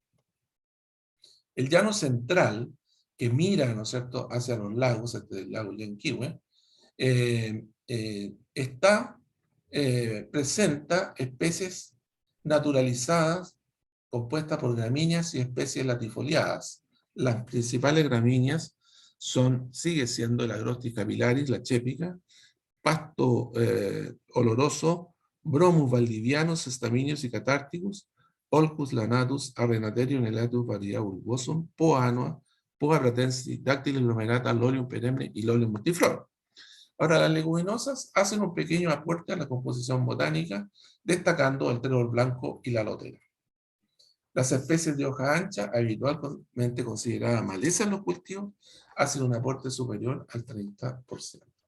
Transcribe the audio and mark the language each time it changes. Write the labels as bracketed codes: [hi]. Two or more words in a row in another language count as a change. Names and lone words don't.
[es] El llano central, que mira, ¿no es cierto?, hacia los lagos, este el lago Yanquihue, presenta especies naturalizadas compuestas por gramíneas y especies latifoliadas. Las principales gramíneas sigue siendo la Agrostis capillaris, la chépica, pasto oloroso, Bromus valdivianus, estaminius y catárticus, Holcus lanatus, Arenatherium elatus, variedad bulbosum, Poa annua, Poa pratensis, Dactyla hydromerata, Lolium perenne y Lolium multiflora. Ahora, las leguminosas hacen un pequeño aporte a la composición botánica, destacando el trébol blanco y la lotera. Las especies de hoja ancha, habitualmente consideradas maleza en los cultivos, hacen un aporte superior al 30%.